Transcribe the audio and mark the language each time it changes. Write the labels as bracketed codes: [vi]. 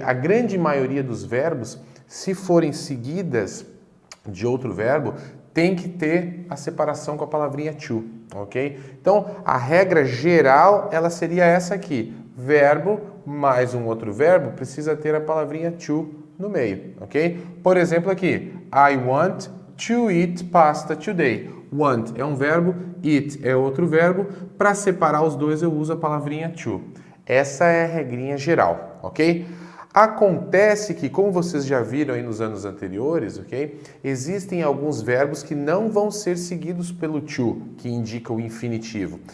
[pt] A grande maioria dos verbos, se forem seguidas de outro verbo, tem que ter a separação com a palavrinha to, ok? Então, a regra geral, ela seria essa aqui, verbo mais um outro verbo precisa ter a palavrinha to no meio, ok? Por exemplo aqui, [en] I want to eat pasta today. [pt] Want é um verbo, eat é outro verbo. Para separar os dois eu uso a palavrinha to. Essa é a regrinha geral, ok? Acontece que, como vocês já viram aí nos anos anteriores, ok? Existem alguns verbos que não vão ser seguidos pelo to, que indica o infinitivo.